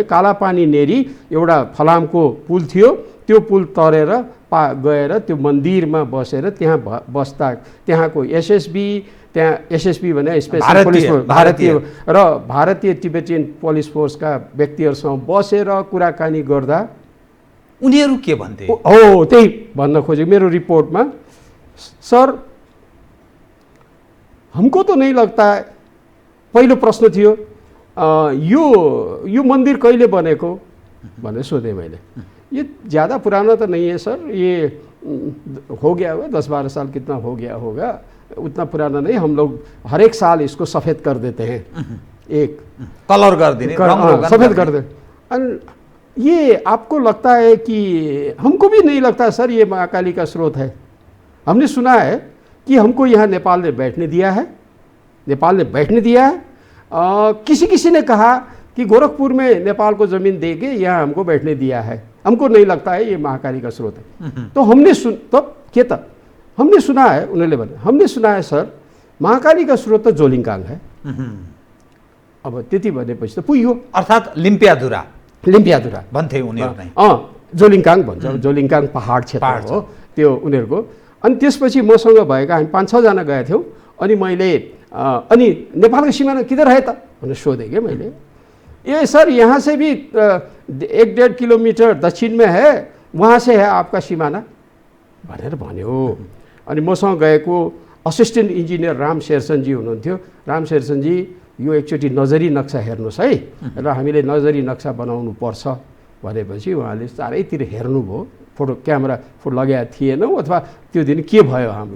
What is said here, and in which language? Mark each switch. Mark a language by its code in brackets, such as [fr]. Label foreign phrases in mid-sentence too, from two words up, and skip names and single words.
[ne] कालापानी नेरी एउटा फलामको पुल थियो, त्यो पुल तरेर गएर त्यो मन्दिरमा बसेर त्यहाँ बस्दा त्यहाँको एसएसबी, त्यहाँ एसएसबी भने [en] Special Police Force, [ne] भारतीय तिब्बतियन पुलिस फोर्सका व्यक्तिहरूसँग बसेर कुराकानी गर्दा उनीहरू के भन्थे? हो त्यही भन्न खोजेको मेरो रिपोर्टमा। [hi] सर, हमको तो नहीं लगता है, [ne] पहिलो प्रश्न थियो यो मंदिर कहिले बनेको भनेर सोधेँ मैले। [hi] ये ज़्यादा पुराना तो नहीं है सर, ये हो गया होगा 10-12 साल, कितना हो गया होगा, उतना पुराना नहीं, हम लोग हर एक साल इसको सफ़ेद कर देते हैं, एक कलर कर देने, सफ़ेद कर दे। ये आपको लगता है कि हमको भी नहीं लगता सर ये महाकाली का स्रोत है। हमने सुना है कि हमको यहाँ नेपाल ने बैठने दिया है, नेपाल ने बैठने दिया है। किसी ने कहा कि गोरखपुर में नेपाल को ज़मीन दे के यहाँ हमको बैठने दिया है, हमको नहीं लगता है ये महाकाली का स्रोत है। तो हमने हमने सुना है, उन्होंने बोला हमने सुना है सर महाकाली का स्रोत तो जोलिङकाङ है। [ne] अब त्यति भनेपछि त पुग्यो, अर्थात् लिम्पियाधुरा भन्थे उनीहरू नै। जोलिङकाङ भन्छ, जोलिङकाङ पहाड क्षेत्र हो त्यो उनीहरूको। अनि त्यसपछि मसँग भएका हामी 5-6 जना गएका थियौँ। अनि मैले अनि नेपालको सिमाना [hi] किधर है [ne] त भनेर सोधेँ कि मैले। [hi] ये सर यहाँ से भी 1-1.5 किलोमीटर दक्षिण में है, वहाँ से है आपका सिमाना [ne] भनेर भन्यो। अनि मसँग गएको असिस्टेन्ट इन्जिनियर राम शेरचन्दजी हुनुहुन्थ्यो। राम शेरचन्दजी, यो एकचोटि नजरी नक्सा हेर्नुहोस् है, र हामीले नजरी नक्सा बनाउनु पर्छ भनेपछि उहाँले चारैतिर हेर्नुभयो। फोटो क्यामेरा लगाएको थिएनौँ अथवा त्यो दिन के भयो हाम्रो।